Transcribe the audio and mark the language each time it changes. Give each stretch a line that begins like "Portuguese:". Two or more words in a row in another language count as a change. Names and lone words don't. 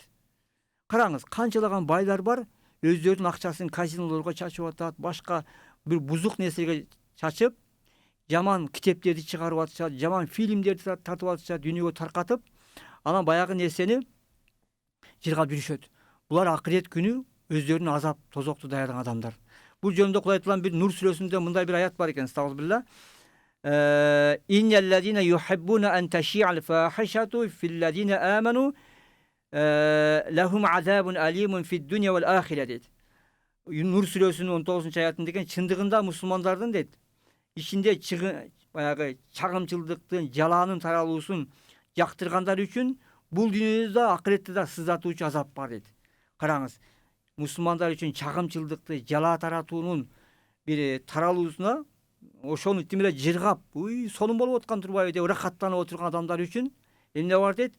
Kyrgyz: Караңыз, канчалаган байлар бар, өздөрүнүн акчасын казинолорго чачып атат, башка бир бузук нерселерге чачып, жаман китептерди чыгарып атышат, жаман фильмдерди тартып атышат, дүйнөгө таркатып, анан баягы нерсени жыргап жүрүшөт. Булар акырет күнү өздөрүнүн азап тозокту даярдаган адамдар. Бул жөнүндө Кудай Тааланын бир Нур сүрөсүндө мындай бир аят бар экен, estağfirullah.
Arabic: إن الذين يحبون أن تشيع الفاحشة في الذين آمنوا لهم عذاب أليم في الدنيا والآخرة deydi.
Kyrgyz: Nur сүрөсүнүн 19 аятында деген чындыгында мусулмандардын дейт, ичинде баягы чагымчылдыктын, жалаанын таралуусун жактыргандар үчүн бул дүйнөдө да акыретте да сыздатуучу азап бар дейт. Караңыз, мусулмандар үчүн чагымчылдыкты, жалаа таратуунун бир таралуусуна ошону тимеле жыргап, сонун болуп аткан турбайбы деп ырахаттанып отурган адамдар үчүн эмне бар дейт?